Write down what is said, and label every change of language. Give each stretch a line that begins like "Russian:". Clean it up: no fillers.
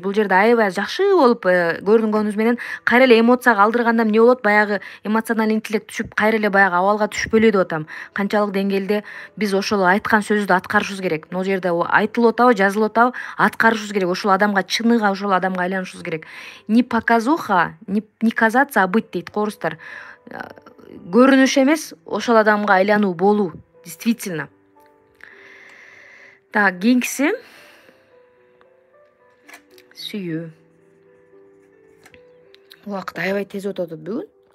Kyrgyz: Бул жерде аябай жакшы болуп көрүнгөнүбүз менен кайра эле эмоцияга алдырганда эмне болот? Баягы эмоциональный интеллект түшүп, кайра эле баягы абалга түшпөйлү деп атам. Канчалык деңгээлде биз ошол айткан сөздү аткарышыбыз керек. Могу жерде айтылып атабы, жазылып атабы, аткарышыбыз керек. Ошол адамга чыныгы ошол адамга айланышыбыз керек.
Russian: Не показуха, не казаться, а быть
Kyrgyz: дейт орустар. Көрүнүш эмес, ошол адамга айлануу, болуу.
Russian: Действительно.
Kyrgyz: Кийинкиси сүйүү. Убакыт аябай тез өтүп атат бүгүн.